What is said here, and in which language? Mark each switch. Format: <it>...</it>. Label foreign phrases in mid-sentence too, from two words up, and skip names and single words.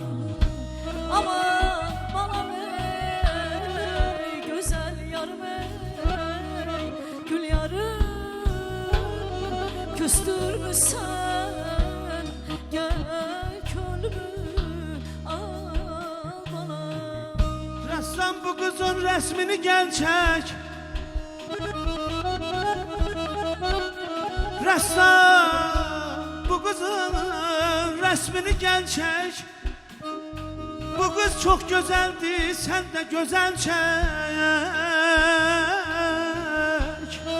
<tr>Aman bana bey, güzel yar bey, gül yarım küstürmüşsen, gel könlümü al bana.</tr> <az>Rəssam bu qızın rəsmini gəl çək. Rəssam bu qızın rəsmini gəl çək. Bu qız çox gözəldir, sən də gözəl çək.</az>